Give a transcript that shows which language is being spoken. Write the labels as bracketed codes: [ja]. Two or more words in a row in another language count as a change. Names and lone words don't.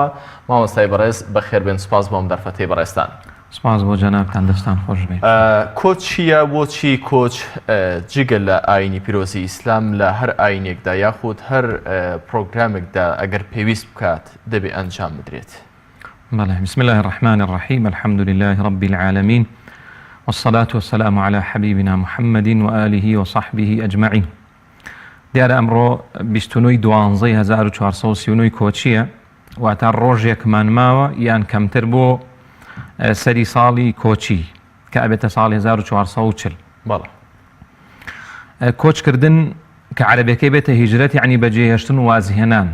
[ckb] مامۆستای بەڕێز بەخێربێن، سوپاس بۆم دەرفەتەی بەڕێستان. سپاس بۆ جەنابتان، دەستان خۆش بێت. کۆچ چییە؟ بۆچی کۆچ جگە لە ئاینی پیرۆزی ئیسلام لە هەر ئاینێکدا یاخود هەر پرۆگرامێکدا ئەگەر پێویست بکات دەبێ ئەنجام بدرێت؟ بەڵێ، [ar] بسم الله الرحمن الرحيم، الحمد لله رب العالمين، والصلاة والسلام على حبيبنا محمد وآله وصحبه أجمعين. [ckb] دیارە ئەمڕۆ 29/12/1439 کۆچیە، واتە ڕۆژێکمان ماوە یان کەمتر بۆ سەری ساڵی کۆچی کە ئەبێتە ساڵی 1440. بەڵێ، کۆچکردن کە عەرەبیەکەی بێتە هیجرەت یعنی بەجێهێشتن و وازهێنان.